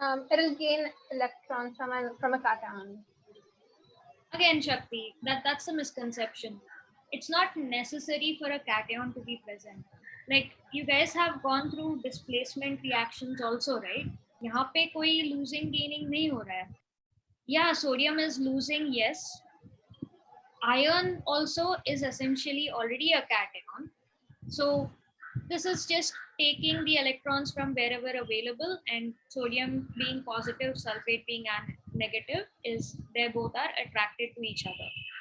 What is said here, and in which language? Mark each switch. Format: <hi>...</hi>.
<en>It will gain electrons from a cation. Again, Shakti, that's a misconception. It's not necessary for a cation to be present. Like you guys have gone through displacement reactions also, right?</en> <hi>यहाँ पे कोई</hi> <en>losing gaining</en> <hi>नहीं हो रहा है.</hi> <en>Yeah, sodium is losing, yes. Iron also is essentially already a cation. So this is just taking the electrons from wherever available, and sodium being positive, sulfate being negative, is they both are attracted to each other.</en>